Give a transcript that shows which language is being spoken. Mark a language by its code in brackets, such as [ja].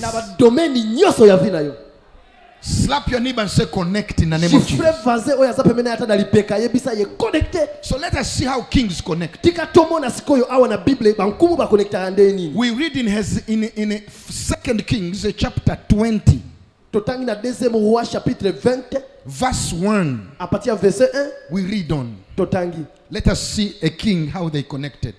[ln] Na ba domaine nyonso ya vie na yo. [en] Slap your neighbor and say connect in the name of Chiffre Jesus. [ln] vaze oyo aza pembeni ata na lipeka yebisa ye connecté. [en] So let us see how kings connect. [ln] Tika tomona sikoyo awa na Bible bankumu ba connecta ande nini. [en] We read in 2 Kings chapter 20, [ln] Totangi na [fr] deuxième roi chapitre 20 [en] verse 1. [fr] à partir verset 1 [en] We read on. [ln] totangi. [en] Let us see a king how they connected.